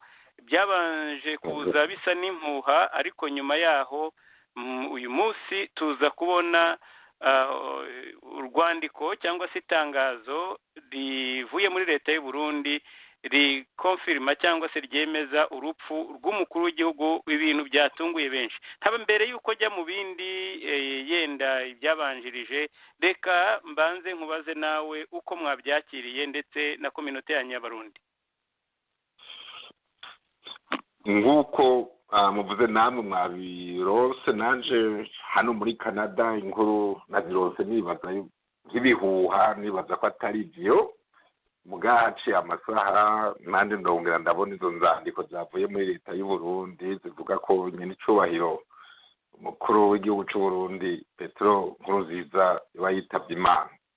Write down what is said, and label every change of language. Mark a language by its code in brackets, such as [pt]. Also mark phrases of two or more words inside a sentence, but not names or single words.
[rw] Byabanje kuza bisa n'impuha, ariko nyuma yaho uyu munsi tuza kubona urwandiko cyangwa se itangazo rivuye muri leta y'u Burundi rikonfirma cyangwa se ryemeza urupfu rw'umukuru w'igihugu. Ibintu byatunguye benshi. Haba mbere yuko jya mu bindi yenda ibyabanjirije, reka mbanze nkubaze nawe uko mwabyakiriye ndetse na community yanyu y'abarundi. [rn] Nguko muvuze namwe mwabirose, nanje hano muri Canada inkuru nazirose nibaza nk'ibihuha, nibaza ko atari byo. Mugace amasaha nande ndongera ndabona izo nzandiko zavuye muri leta y'u Burundi zivuga ko nyine icubahiro umukuru w'igihugu cy'u Burundi Petero Nkurunziza yitabye Imana.